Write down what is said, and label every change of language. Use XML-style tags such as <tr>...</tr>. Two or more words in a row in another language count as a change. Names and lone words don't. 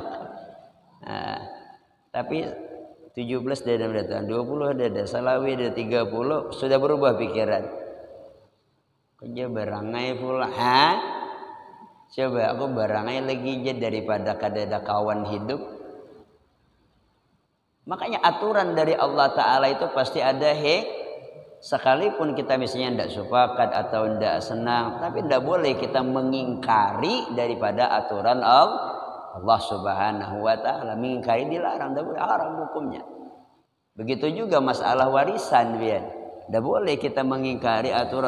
<bjn>Nah, tapi 17 dah datang, 20 ada salawi ada 30 sudah berubah pikiran. Kerja barangai pula. Coba aku barangai lagi aja daripada kada ada kawan hidup.</bjn> <id>Makanya aturan dari Allah Ta'ala itu pasti ada sekalipun kita misalnya tidak sepakat atau tidak senang, tapi tidak boleh kita mengingkari daripada aturan Allah Allah</id> <ar>Subhanahu wa taala.</ar> <id>Mengingkari dilarang, tidak boleh, haram hukumnya. Begitu juga masalah warisan, biar tidak boleh kita mengingkari aturan.</id>